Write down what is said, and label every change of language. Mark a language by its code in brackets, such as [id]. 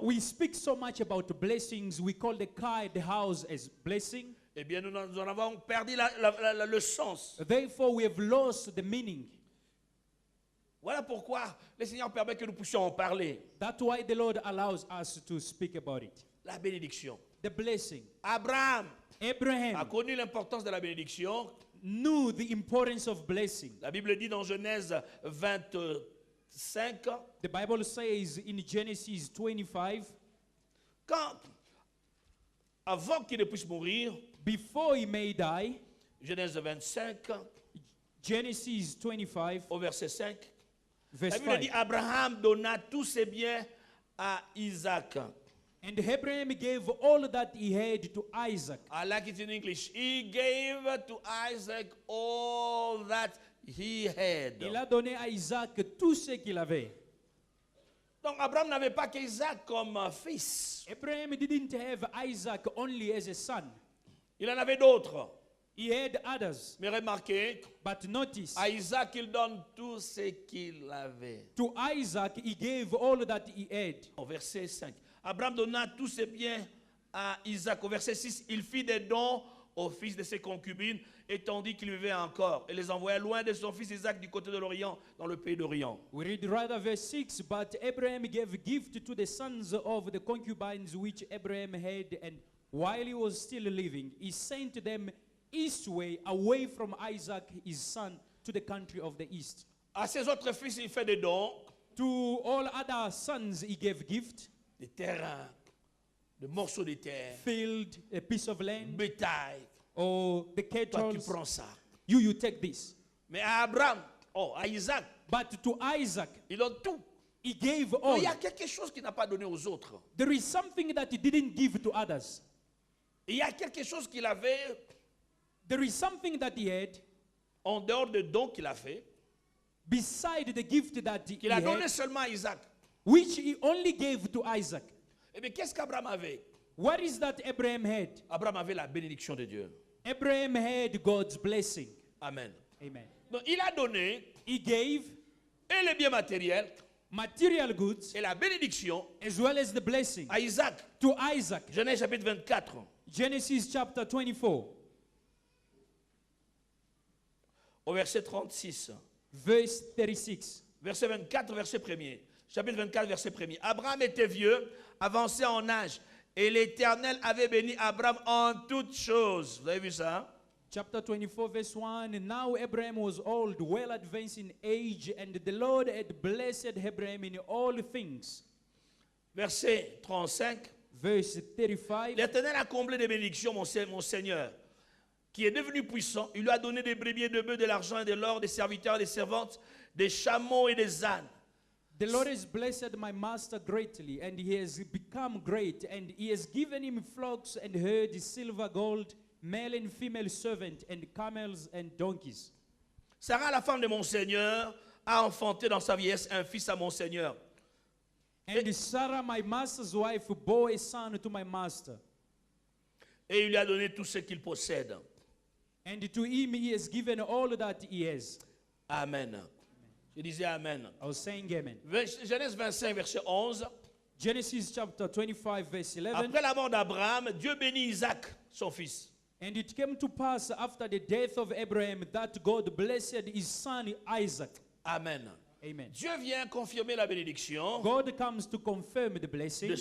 [en] We speak so much about blessings. We call the car, the house as blessing. [fr] eh bien nous en avons perdu le sens. [en] Therefore, we have lost the meaning. [fr] Voilà pourquoi le Seigneur permet que nous puissions en parler. [en] That's why the Lord allows us to speak about it. [fr] La bénédiction. [en] The blessing. [fr] Abraham a [en] Abraham [fr] connu l'importance de la bénédiction. [en] knew the importance of blessing. [fr] La Bible dit dans Genèse 25, [en] The Bible says in Genesis 25, [fr] avant qu'il ne puisse mourir, [en] before he may die, [fr] Genèse 25, [en] Genesis 25, [fr] au verset 5, [en] verse [fr] la Bible dit [en] 5. [fr] Abraham donna tous ses biens à Isaac. [en] And Abraham gave all that he had to Isaac. I like it in English. He gave to Isaac all that he had. [fr] Il a donné à Isaac tout ce qu'il avait. Donc Abraham n'avait pas qu'Isaac comme fils. [en] Abraham didn't have Isaac only as a son. [fr] Il en avait d'autres. [en] He had others. [fr] Mais remarquez, [en] But notice, [fr] à Isaac, il donne tout ce qu'il avait. [en] to Isaac he gave all that he had. [fr] Au verset 5. Abraham donna tous ses biens à Isaac. Au verset 6, il fit des dons aux fils de ses concubines, et tandis qu'il vivait encore, et les envoya loin de son fils Isaac du côté de l'Orient, dans le pays d'Orient. [en] We read rather verse 6, but Abraham gave gift to the sons of the concubines which Abraham had, and while he was still living, he sent them eastway, away from Isaac his son, to the country of the east. [fr] À ses autres fils, il fait des dons, [en] To all other sons he gave gift, [fr] des terrains, des morceaux de terre, [en] field, a piece of land, [fr] bétail. [en] or the [fr] Toi, [en] cattle. [fr] tu prends ça. [en] You take this. [fr] Mais à Abraham, à Isaac, [en] But to Isaac, [fr] il donne tout. [en] he gave [fr] Donc, [en] all. [fr] il y a quelque chose qu'il n'a pas donné aux autres. [en] There is something that he didn't give to others. [fr] Il y a quelque chose qu'il avait [en] There is something that he had [fr] en dehors des dons qu'il a fait, [en] beside the gift that he [fr] qu'il a donné [en] had, [fr] seulement à Isaac. [en] which he only gave to Isaac. [fr] Eh bien, qu'est-ce qu'Abraham avait? [en] What is that Abraham had? [fr] Abraham avait la bénédiction de Dieu. [en] Abraham had God's blessing. Amen. Amen. [fr] Donc il a donné [en] He gave [fr] et les biens matériels [en] material goods [fr] et la bénédiction [en] as well as the blessing [fr] à Isaac. [en] to Isaac. [fr] Genèse chapitre 24, [en] Genesis chapter 24, [fr] au verset 36. [en] verse 36. [fr] Verset 24, verset 1er. Chapitre 24, verset 1er. Abraham était vieux, avancé en âge, et l'Éternel avait béni Abraham en toutes choses. Vous avez vu ça? [en] Chapter 24, verse 1. And now Abraham was old, well advanced in age, and the Lord had blessed Abraham in all things. [fr] Verset 35. [en] Verse 35. [fr] L'Éternel a comblé des bénédictions, mon Seigneur, qui est devenu puissant. Il lui a donné des brebis et des bœufs, de l'argent et de l'or, des serviteurs et des servantes, des chameaux et des ânes. [en] The Lord has blessed my master greatly, and he has become great, and he has given him flocks and herds, silver, gold, male and female servant, and camels and donkeys. [fr] Sarah, la femme de mon Seigneur, a enfanté dans sa vieillesse un fils à mon Seigneur. [en] And Sarah, my master's wife, bore a son to my master. [fr] Et il lui a donné tout ce qu'il possède. [en] And to him he has given all that he has. [fr] Amen. Je disais Amen. [en] I was saying amen. [fr] Genèse 25, verset 11. [en] Genesis chapter 25, verse 11. [fr] Après la mort d'Abraham, Dieu bénit Isaac, son fils. [en] And it came to pass after the death of Abraham that God blessed his son Isaac. Amen. Amen. [fr] Dieu vient confirmer la bénédiction [en] God comes to confirm the blessing